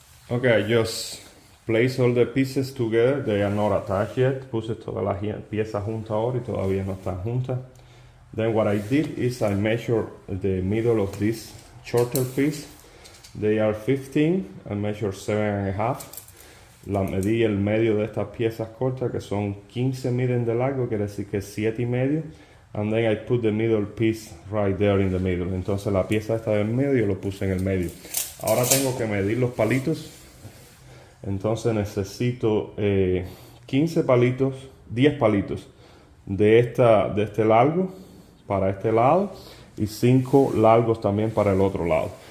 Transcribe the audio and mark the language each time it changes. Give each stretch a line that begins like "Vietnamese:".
English: Okay, I just place all the pieces together. They are not attached yet.
Spanish: Puse todas las piezas juntas ahora y todavía no están juntas.
English: Then what I did is I measured the middle of this shorter piece. They are 15. I measured 7.5.
Spanish: La medí el medio de estas piezas cortas que son 15 miden de largo, quiere decir que es 7.5.
English: And then I put the middle piece right there in the middle.
Spanish: Entonces la pieza esta del medio lo puse en el medio. Ahora tengo que medir los palitos. Entonces necesito 15 palitos, 10 palitos de este largo para este lado y 5 largos también para el otro lado.